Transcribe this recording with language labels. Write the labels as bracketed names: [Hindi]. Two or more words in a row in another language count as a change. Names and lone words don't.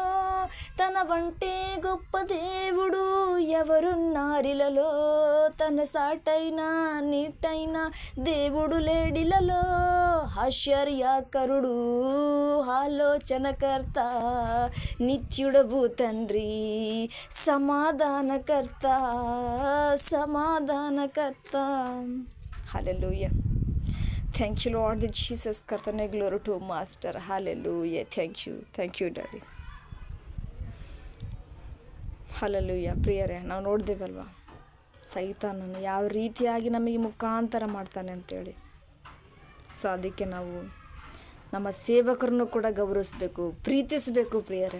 [Telugu] తన వంటి గొప్ప దేవుడు ఎవరున్నారిలలో, తన సాటైన నీటైన దేవుడు లేడిలలో. ఆశ్చర్యకరుడు, ఆలోచనకర్త, నిత్యుడవు తండ్రి, సమాధానకర్త, సమాధానకర్త. హల్లెలూయా. [English] Thank you Lord Jesus. ಕರ್ತನೇ, Glory to Master. ಹಲ್ಲೆಲೂಯಾ. Thank you Daddy. [Kannada] ಹಲ್ಲೆಲೂಯಾ. ಪ್ರಿಯರೇ, ನಾವು ನೋಡ್ದೇವಲ್ವ ಸೈತಾನನು ಯಾವ ರೀತಿಯಾಗಿ ನಮಗೆ ಮುಖಾಂತರ ಮಾಡ್ತಾನೆ ಅಂತೇಳಿ. ಸೊ ಅದಕ್ಕೆ ನಾವು ನಮ್ಮ ಸೇವಕರನ್ನು ಕೂಡ ಗೌರವಿಸಬೇಕು, ಪ್ರೀತಿಸಬೇಕು ಪ್ರಿಯರೇ.